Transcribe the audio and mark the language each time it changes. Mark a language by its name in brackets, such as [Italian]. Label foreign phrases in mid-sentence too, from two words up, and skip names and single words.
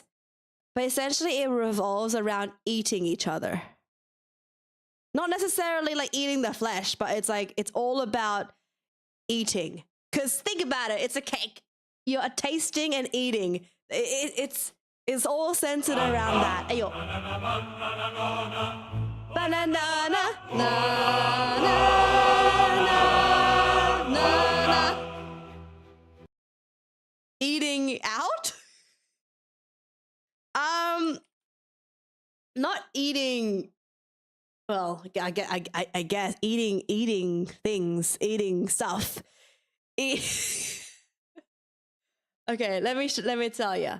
[English] But essentially it revolves around eating each other. Not necessarily like eating the flesh, but it's like it's all about eating. Because think about it, it's a cake. You're tasting and eating. It's all centered around that. Ayo. Banana, na, na, na, na. Eating out? Not eating. Well, I guess eating things, eating stuff. Okay, let me tell you.